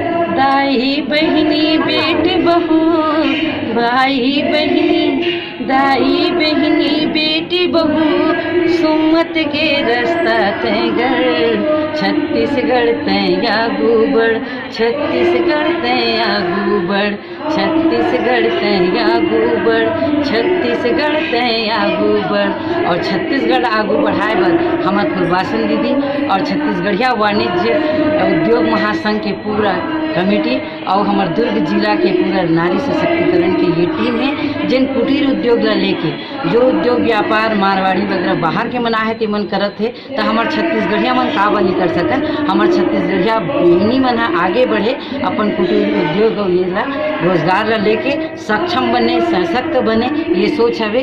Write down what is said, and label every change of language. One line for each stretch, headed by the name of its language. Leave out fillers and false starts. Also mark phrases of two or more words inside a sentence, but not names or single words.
Chhattisgarhi: दाई बहनी बेटी बहू भाई बहनी दाई बहनी बेटी बहू सुमत के रास्ता तय घर छत्तीसगढ़ तय आगू बढ़ छत्तीसगढ़ तय आगू बढ़ छत्तीसगढ़ तय आगू बढ़ छत्तीसगढ़ तय आगू बढ़। और छत्तीसगढ़ आगू बढ़ाए बर हमार फुलवासन दीदी और छत्तीसगढ़िया वाणिज्य उद्योग महासंघ के पूरा कमेटी और हमारे दुर्ग जिला के पूरा नारी सशक्तिकरण की ये टीम है जिन कुटीर उद्योग ला लेके जो उद्योग व्यापार मारवाड़ी वगैरह बाहर के मना है ते मन करत है, तो हमारे छत्तीसगढ़िया मन का बनी कर सकन। हमारे छत्तीसगढ़िया बहनी मन आगे बढ़े अपन कुटीर उद्योग और ये ला रोजगार ला लेके सक्षम बने सशक्त बने, ये सोच हवे।